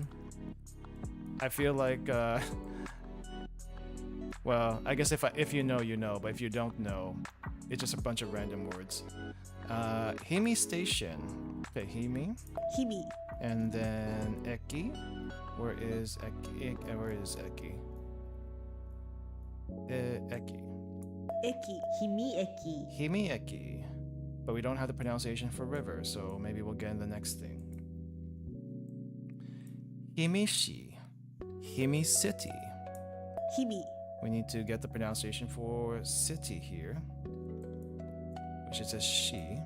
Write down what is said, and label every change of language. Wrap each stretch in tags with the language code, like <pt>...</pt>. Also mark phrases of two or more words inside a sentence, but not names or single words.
<en>I feel like, well, I guess if you know, you know, but if you don't know, it's just a bunch of random words. Himi Station. Okay, Himi. Himi. And then Eki. Where is Eki? Where is Eki? Eki. Eki. Himi eki. Himi Eki. But we don't have the pronunciation for river, so maybe we'll get in the next thing. Himishi. Himi City. Himi. We need to get the pronunciation for city here, which is a she.</en>